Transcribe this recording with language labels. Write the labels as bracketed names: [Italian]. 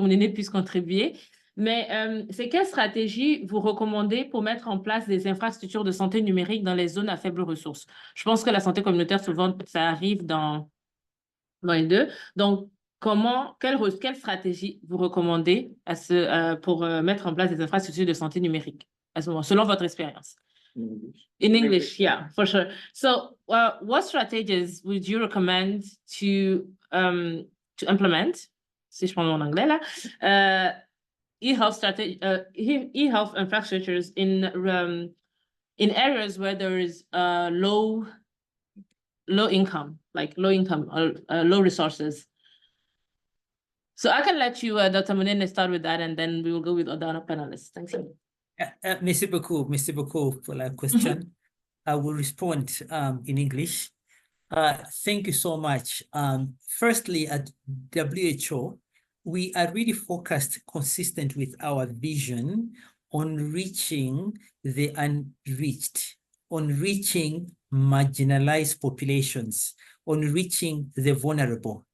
[French] Mounene puisse contribuer. Mais c'est quelle stratégie vous recommandez pour mettre en place des infrastructures de santé numérique dans les zones à faibles ressources? Je pense que la santé communautaire, souvent, ça arrive dans les deux. Donc, quelle stratégie vous recommandez pour mettre en place des infrastructures de santé numérique à ce moment, selon votre expérience? [English] In English, yeah, for sure. So, what strategies would you recommend to implement, [French] si je prends mon anglais là, [English] e-health infrastructures in areas where there is low income, like low income or low resources? So I can let you, Dr. Mounene, start with that, and then we will go with other panelists. Thanks. [French] Merci beaucoup pour la question. [English] I will respond in English. Thank you so much. Firstly, at WHO, we are really focused, consistent with our vision on reaching the unreached, on reaching marginalized populations, on reaching the vulnerable.